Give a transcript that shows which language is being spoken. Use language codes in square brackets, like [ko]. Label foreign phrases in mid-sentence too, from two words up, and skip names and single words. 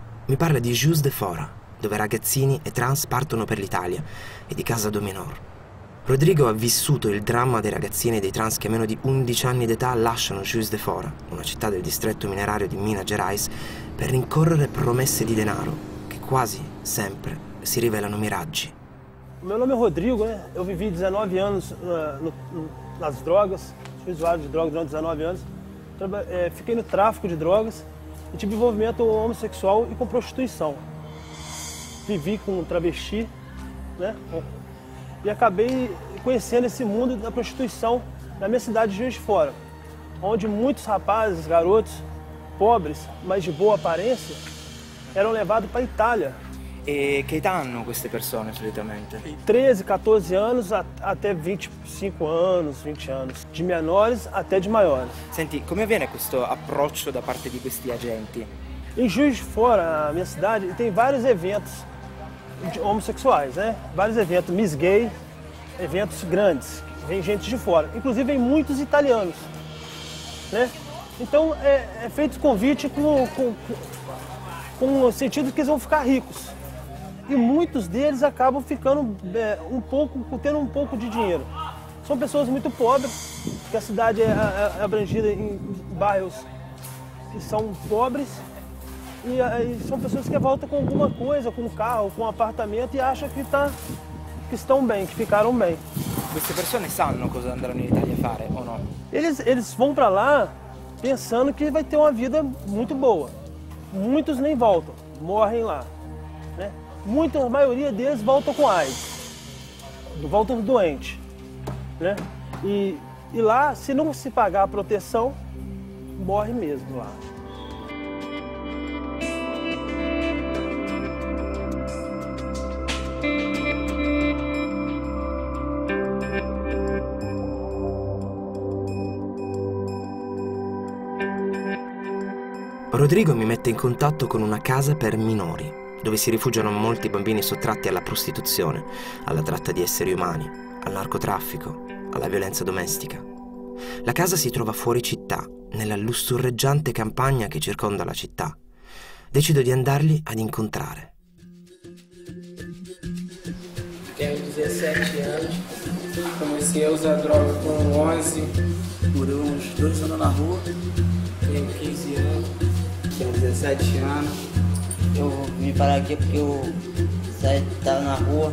[it] Mi parla di Juiz de Fora, dove ragazzini e trans partono per l'Italia, e di Casa do Menor. Rodrigo ha vissuto il dramma dei ragazzini e dei trans che a meno di 11 anni d'età lasciano Juiz de Fora, una città del distretto minerario di Minas Gerais, per rincorrere promesse di denaro, che quasi sempre si rivelano miraggi. [pt] Meu nome é Rodrigo, né? Eu vivi 19 anos nas drogas, fui usuário de drogas durante 19 anos. Fiquei no tráfico de drogas e tive envolvimento homossexual e com prostituição. Vivi com travesti, né? E acabei conhecendo esse mundo da prostituição na minha cidade de Juiz de Fora, onde muitos rapazes, garotos, pobres, mas de boa aparência, eram levados para a Itália. [it] E che età hanno queste persone solitamente? [pt] 13, 14 anos até 25 anos, 20 anos. De menores até de maiores. [it] Senti, come avviene questo approccio da parte di questi agenti? [pt] Em Juiz de Fora, a minha cidade, tem vários eventos homossexuais, né? Vários eventos, Miss Gay, eventos grandes. Vem gente de fora, inclusive vem muitos italianos, né? Então é feito convite com o sentido que eles vão ficar ricos. E muitos deles acabam ficando tendo um pouco de dinheiro. São pessoas muito pobres, porque a cidade é abrangida em bairros que são pobres, e são pessoas que voltam com alguma coisa, com um carro, com um apartamento, e acham que estão bem, que ficaram bem. [it] Queste persone sanno cosa andranno in Italia a fare o no? [pt] Eles vão para lá pensando que vai ter uma vida muito boa. Muitos nem voltam, morrem lá, né? A maioria deles voltam com AIDS, voltam doentes, né? E lá, se não se pagar a proteção, morre mesmo lá. [it] Rodrigo mi mette in contatto con una casa per minori, dove si rifugiano molti bambini sottratti alla prostituzione, alla tratta di esseri umani, al narcotraffico, alla violenza domestica. La casa si trova fuori città, nella lussureggiante campagna che circonda la città. Decido di andarli ad incontrare. [pt] Tenho 17 anos, comecei a usar droga com 11, morei uns 2 anos na rua, tenho 15 anos, tenho 17 anos. Eu vim parar aqui porque eu estava na rua.